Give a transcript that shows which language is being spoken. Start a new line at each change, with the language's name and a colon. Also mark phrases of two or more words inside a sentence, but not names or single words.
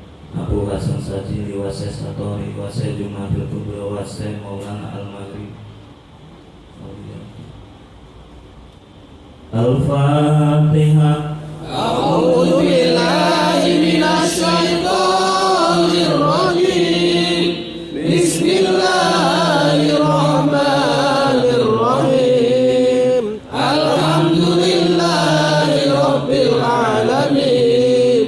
Arabic: Abu Hasan Sajili wa Syekh Satori wa Syekh Jumadil Kubra wa Syekh Maulana Al-Maghrib. Al-Fatihah. أعوذ بالله من الشيطان الرجيم. بسم الله الرحمن الرحيم. الحمد لله رب العالمين.